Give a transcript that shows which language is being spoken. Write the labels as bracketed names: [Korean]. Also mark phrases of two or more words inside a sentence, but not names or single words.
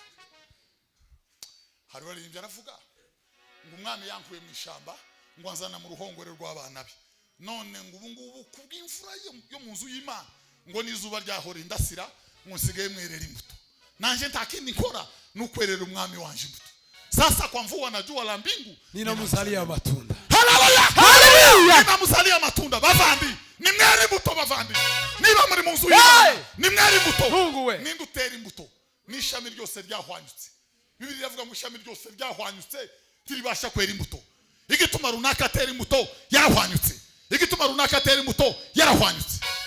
[Rundi] Hari baririmbye aravuga ngo umwami yankuye mu ishamba ngo anzana mu ruhongore rw'abana be. None ngo ubu ngubu kubw'imfura yo mu nzu y'Imana ngo nizuba ryahora indasira ngo nsigaye mwerera imbuto. Nanje ntakindi nkora nukwerera umwami wanje imbuto. [Swahili] Sasa kwa mvua na jua la mbingu ninamzalia matunda. Haleluya! Haleluya! Ninamzalia matunda bavandi. [Rundi] Ni mwere imbuto bavandi. Niba muri mu nzu y'Imana ni mwere imbuto. [Swahili] Mungu we. [Rundi] Nindutera imbuto. Nishami ryose ryahwanyutse. Bibiri yavuga ngo ishami ryose ryahwanyutse tiribasha kwera imbuto. Igituma runaka atera imbuto yarahwanyutse. Igituma runaka atera imbuto yarahwanyutse.